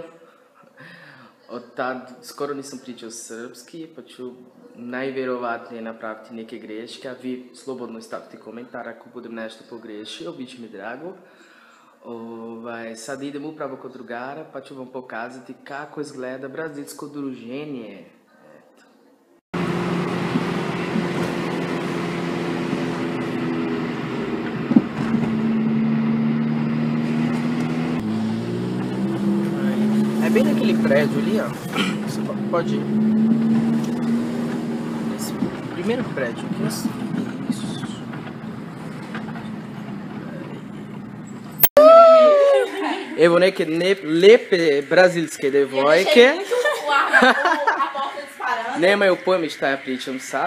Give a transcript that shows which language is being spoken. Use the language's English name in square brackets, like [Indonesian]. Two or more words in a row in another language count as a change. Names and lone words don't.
[Serbian] Od tad skoro nisam pričao srpski, pa ću najvjerovatnije napraviti neke greške, a vi slobodno stavite komentar ako budem nešto pogriješio, bit će mi drago. Sad idem upravo kod drugara pa ću vam pokazati kako izgleda brazilsko druženje. [Portuguese] É bem naquele prédio ali, ó. Você pode ir. Esse primeiro prédio aqui. Isso. [Serbian] Evo neke lepe brazilske devojke. [Portuguese] A porta disparando. [Serbian] Nemaju pojma šta ja pričam sad.